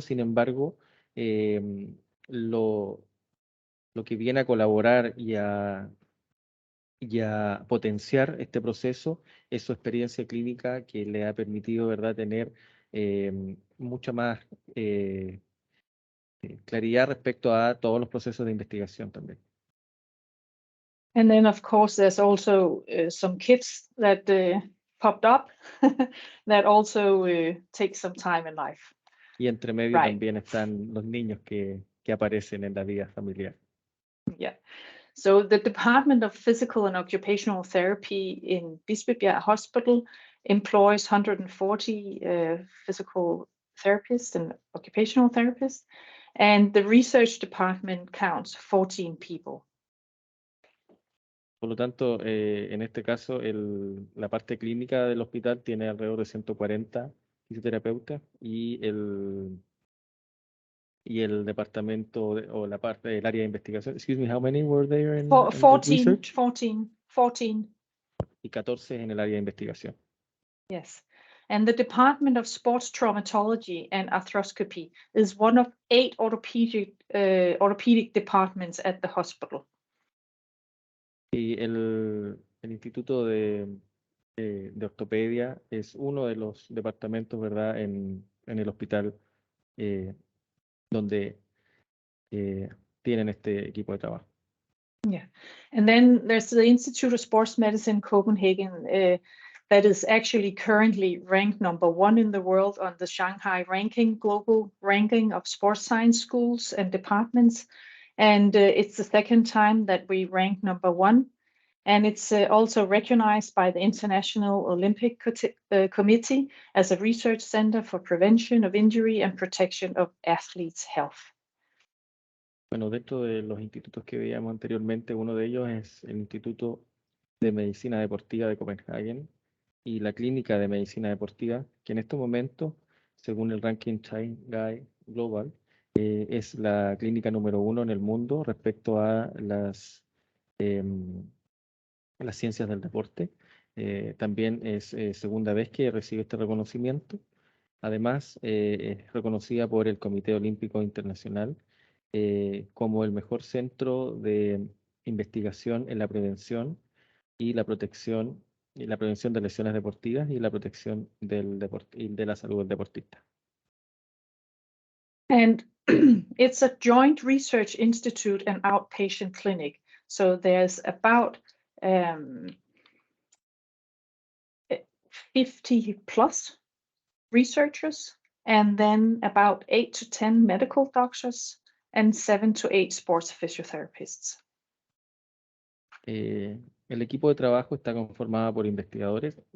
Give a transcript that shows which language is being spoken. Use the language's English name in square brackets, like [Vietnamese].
[Spanish] Sin embargo, lo que viene a colaborar y a potenciar este proceso es su experiencia clínica, que le ha permitido, ¿verdad?, tener mucha más claridad respecto a todos los procesos de investigación también. [English] And then, of course, there's also some kids that popped up that also take some time in life. [Spanish] Y entre medio [English] Right. [Spanish] también están los niños que aparecen en la vida familiar. [English] Yeah. So the Department of Physical and Occupational Therapy in Bispebjerg Hospital employs 140 physical therapists and occupational therapists, and the research department counts 14 people. [Spanish] Por lo tanto, en este caso, la parte clínica del hospital tiene alrededor de 140 fisioterapeutas y el departamento o la parte del área de investigación. [English] Excuse me, how many were there in the 14. research? 14. [Spanish] Y 14 en el área de investigación. [English] Yes. And the Department of Sports Traumatology and Arthroscopy is one of 8 orthopedic departments at the hospital. [Spanish] Y el Instituto de Ortopedia es uno de los departamentos, ¿verdad?, en el hospital donde tienen este equipo de trabajo. [English] Yeah. And then there's the Institute of Sports Medicine Copenhagen that is actually currently ranked #1 in the world on the Shanghai global ranking of sports science schools and departments. And it's the second time that we rank #1. And it's also recognized by the International Olympic Committee as a research center for prevention of injury and protection of athletes' health. [Spanish] Bueno, dentro de los institutos que veíamos anteriormente, uno de ellos es el Instituto de Medicina Deportiva de Copenhague y la Clínica de Medicina Deportiva, que en estos momentos, según el ranking Shanghai Global, es la clínica número 1 en el mundo respecto a las ciencias del deporte. También es segunda vez que recibe este reconocimiento. Además, es reconocida por el Comité Olímpico Internacional como el mejor centro de investigación en la prevención y la protección y la prevención de lesiones deportivas y la protección de la salud del deportista. [English] And it's a joint research institute and outpatient clinic. So there's about 50 plus researchers, and then about 8 to 10 medical doctors and 7 to 8 sports physiotherapists. [Spanish] El equipo de trabajo está conformado por investigadores.